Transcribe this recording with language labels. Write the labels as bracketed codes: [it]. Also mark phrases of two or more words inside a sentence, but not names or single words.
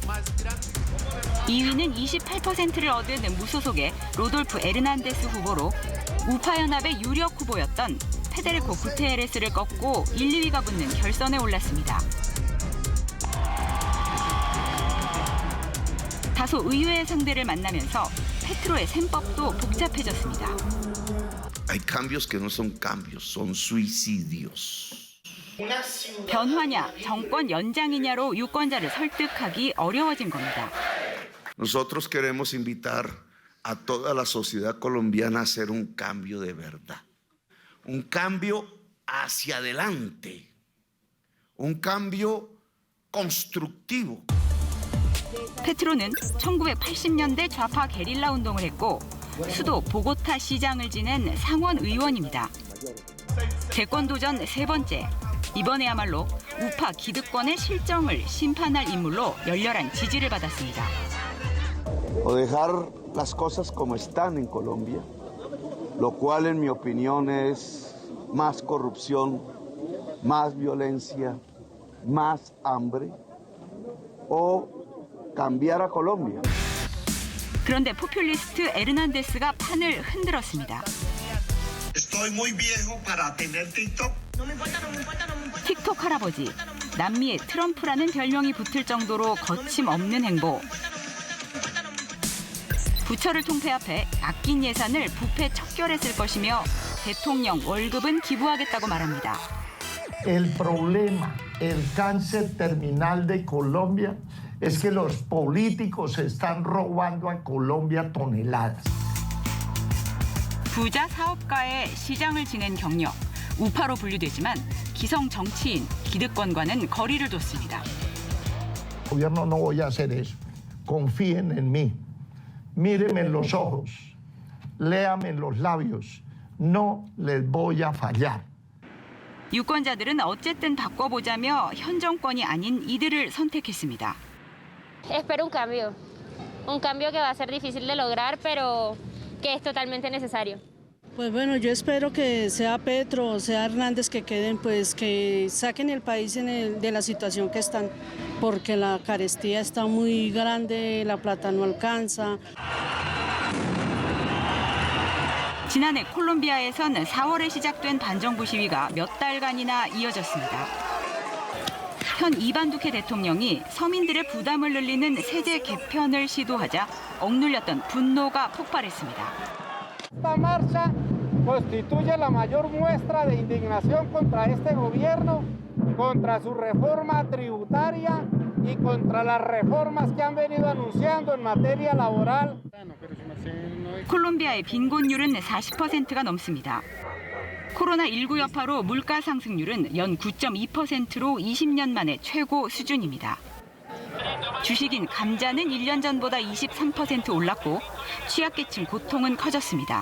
[ko] 2위는 28%를 얻은 무소속의 로돌프 에르난데스 후보로 우파 연합의 유력 후보였던 페데리코 구테레스를 꺾고 1, 2위가 붙는 결선에 올랐습니다. 다소 의외의 상대를 만나면서 페트로의 셈법도 복잡해졌습니다. [es] Hay cambios que no son cambios, son suicidios. [ko] 변화냐, 정권 연장이냐로 유권자를 설득하기 어려워진 겁니다. [es] Nosotros queremos invitar a toda la sociedad colombiana a hacer un cambio de verdad. Un cambio hacia adelante. Un cambio constructivo. [ko] 페트로는 1980년대 좌파 게릴라 운동을 했고 수도 보고타 시장을 지낸 상원 의원입니다. 대권 도전 세 번째, 이번에야말로 우파 기득권의 실정을 심판할 인물로 열렬한 지지를 받았습니다. [es] O dejar las cosas como están en Colombia, lo cual en mi opinión es más corrupción, más violencia, más hambre, o cambiar a Colombia. [ko] 그런데 포퓰리스트 에르난데스가 판을 흔들었습니다. [es] Estoy muy viejo para tener TikTok. [ko] 틱톡 할아버지, 남미의 트럼프라는 별명이 붙을 정도로 거침없는 행보. 부처를 통폐합해 아낀 예산을 부패 척결에 쓸 것이며 대통령 월급은 기부하겠다고 말합니다. [es] El problema, el cáncer terminal de Colombia es que los políticos están robando a Colombia toneladas. [ko] 부자 사업가의 시장을 지낸 경력, 우파로 분류되지만 기성 정치인, 기득권과는 거리를 뒀습니다. [es] Gobierno no voy a hacer eso. Confíen en mí. Mírenme en los ojos. Léame en los labios. No les voy a fallar. [ko] 유권자들은 어쨌든 바꿔보자며 현 정권이 아닌 이들을 선택했습니다. [es] Espero un cambio que va a ser difícil de lograr, pero que es totalmente necesario. Pues bueno, yo espero que sea Petro o sea Hernández que queden, pues que saquen el país de la situación que están, porque la carestía está muy grande, la plata no alcanza. [ko] 지난해 콜롬비아에선 4월에 시작된 반정부 시위가 몇 달간이나 이어졌습니다. 현 이반두케 대통령이 서민들의 부담을 늘리는 세제 개편을 시도하자 억눌렸던 분노가 폭발했습니다. [es] Esta marcha constituye la mayor muestra de indignación contra este gobierno, contra su reforma tributaria y contra las reformas que han venido anunciando en materia laboral. [ko] 콜롬비아의 빈곤율은 40%가 넘습니다. 코로나19 여파로 물가 상승률은 연 9.2%로 20년 만에 최고 수준입니다. 주식인 감자는 1년 전보다 23% 올랐고 취약계층 고통은 커졌습니다.